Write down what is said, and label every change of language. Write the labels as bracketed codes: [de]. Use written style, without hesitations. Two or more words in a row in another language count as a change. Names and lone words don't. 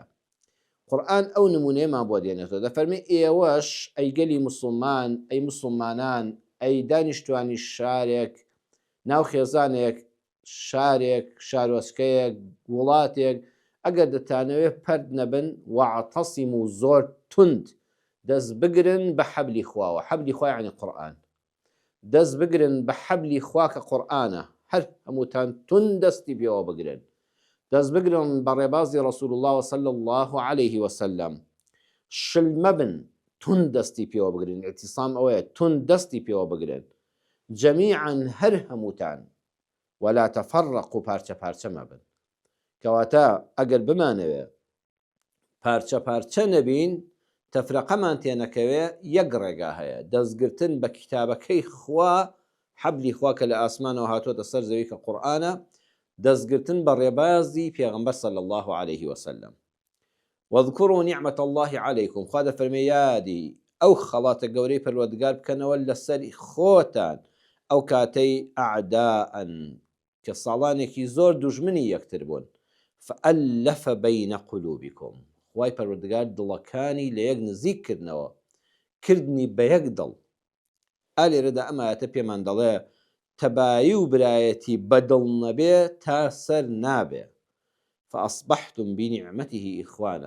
[ckb] قورئان ئەو نمونەیەمان بۆ دێنێتەوە، دەفەرمێ ئێوەش ئەی گەلی موسڵمان، ئەی موسڵمانان، ئەی دانیشتوانی شارێک، ناو خێزانێک، شارێک، شارۆچکەیەک، وڵاتێک، ئەگەر دەتانەوێت پەرد نەبن، واعتصم و زۆر تند دەست بگرن بە حەبلی خواوە. حەبلی خوا یعنی قورئان. دەست بگرن بە حەبلی خوا کە قورئانە، هەر هەمووتان تند دەستی پێوە بگرن. دەست بگرن بە ڕێبازی ڕەسوول الله [ar] صلی الله عليه وسلم. [ckb] شل مەبن، تند دەستی پێوە بگرن. اعتیسام ئەوەیە، تند دەستی پێوە بگرن. جەمیعاً هەر هەمووتان. [ar] ولا تفرقوا، [ckb] پارچە پارچە مەبن. کەواتە ئەگەر بمانەوێ پارچە پارچە نەبین، تەفرەقەمان تێنەکەوێ، یەک ڕێگا هەیە: دەستگرتن بە کتابەکەی خوا، حەبلی خوا کە لە ئاسمانەوە هاتووەتە سەر زەوی کە قورئانە، دەستگرتن بە ڕێبازی پێغەمبەر [ar] صلی الله عليه وسلم. واذكروا نعمة الله عليكم. [ckb] خوا دەفەرمێ یادی ئەو خەڵاتە گەورەی پەروەردگار بکەنەوە لەسەری خۆتان، ئەو کاتەی ئەعداءن کە ساڵانێکی زۆر دوژمنی یەکتر بوون. [ar] فألف بين قلوبكم. [ckb] خوای پەروەردگار دڵەکانی لە یەک نزیک کردنەوە، کردنی بە یەک دڵ. ئالێرەدا ئەم ئاەتە پێمان دەڵێ تەبایی و برایەتی بەدڵ نەبێ تا سەر نابێ. [ar] فأصبحتم بنعمته إخوانا.